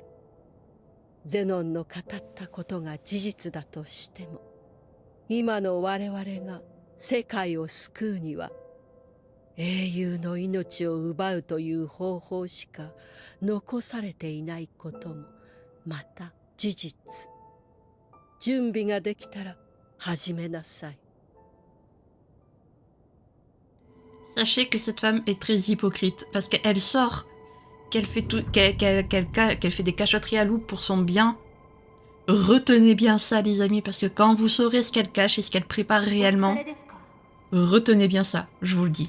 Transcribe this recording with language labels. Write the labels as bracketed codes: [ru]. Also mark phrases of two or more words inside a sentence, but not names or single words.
[ja] ゼノンの語ったことが事実だとしても、今の我々が世界を救うには、英雄の命を奪うという方法しか残されていないこともまた事実。準備ができたら始めなさい。 [fr] Sachez que cette femme est très hypocrite parce qu'elle sort qu'elle fait tout, qu'elle fait des cachotteries à loup pour son bien. Retenez bien ça, les amis, parce que quand vous saurez ce qu'elle cache et ce qu'elle prépare réellement, retenez bien ça, je vous le dis.